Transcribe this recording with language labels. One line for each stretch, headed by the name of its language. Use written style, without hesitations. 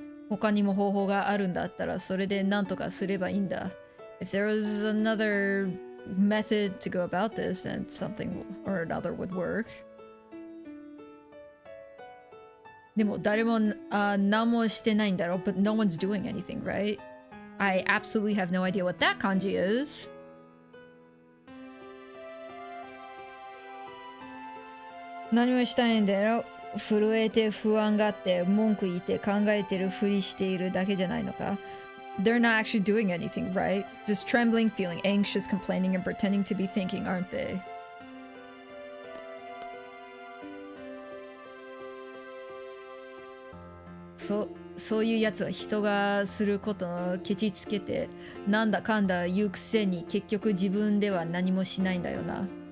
Japanese: 他にも方法があるんだったらそれで何とかすればいいんだ
English: If there was another method to go about this then something or another would work
Japanese: でも誰も何もしてないんだろう
English: But no one's doing anything, right? I absolutely have no idea what that kanji is.
Japanese: 何もしたいんだよ震えて不安があって文句言って考えてるふりしているだけじゃないのか
English: They're not actually doing anything, right? Just trembling, feeling anxious, complaining, and pretending to be thinking, aren't they?
Japanese: そういうやつは人がすることをケチつけてなんだかんだ言うくせに結局自分では何もしないんだよな